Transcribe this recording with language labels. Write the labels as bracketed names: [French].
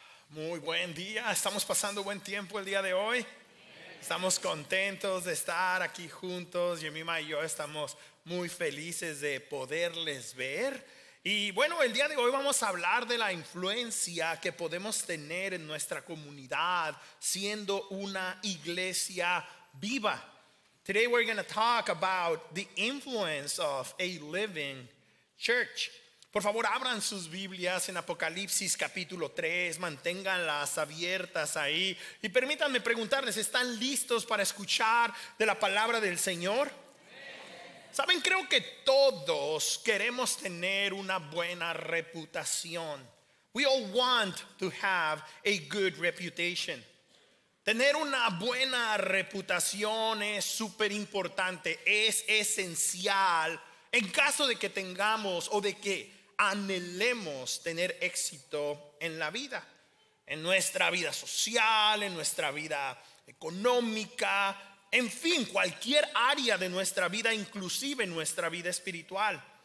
[Spanish] Muy buen día, estamos pasando buen tiempo el día de hoy. Estamos contentos de estar aquí juntos. Yemima y yo estamos muy felices de poderles ver. Y bueno, el día de hoy vamos a hablar de la influencia que podemos tener en nuestra comunidad siendo una iglesia viva. [English] Today we're going to talk about the influence of a living church. [Spanish] Por favor, abran sus Biblias en Apocalipsis capítulo 3, manténganlas abiertas ahí y permítanme preguntarles, ¿están listos para escuchar de la palabra del Señor? Saben, creo que todos queremos tener una buena reputación. [English] We all want to have a good reputation. [Spanish] Tener una buena reputación es súper importante, es esencial en caso de que tengamos o de que anhelemos tener éxito en la vida, en nuestra vida social, en nuestra vida económica, en fin, cualquier área de nuestra vida, inclusive en nuestra vida espiritual.